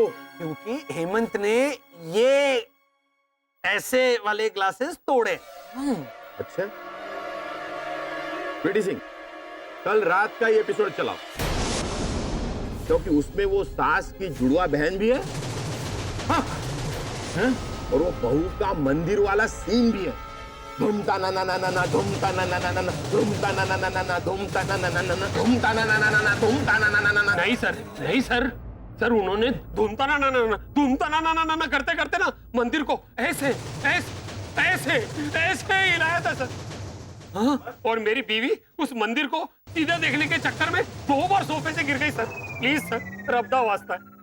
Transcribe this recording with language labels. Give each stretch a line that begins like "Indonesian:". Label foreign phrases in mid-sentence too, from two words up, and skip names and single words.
Hindi: क्योंकि हेमंत ने ये ऐसे वाले ग्लासेस तोड़े। अच्छा, स्वीटी सिंह, कल रात का ये एपिसोड चलाओ, क्योंकि उसमें वो सास की जुड़वा बहन भी है। हाँ। और वो बहू का मंदिर वाला सीन भी है। धूमता ना ना ना ना ना, धूमता ना ना ना ना ना, धूमता ना ना ना ना ना, धूमता ना ना ना ना ना, धूमता ना ना ना ना ना, धूमता ना ना ना ना ना। नहीं सर, उन्होंने धूमता ना करते करते ना मंदिर को ऐसे हिलाया था सर। हाँ? और मेरी बीवी उस मंदिर को सीधा देखने के चक्कर में 2 बार सोफे से गिर गई सर। प्लीज सर,
Punjabi: ਰੱਬ ਦਾ ਵਾਸਤਾ
Hindi: है।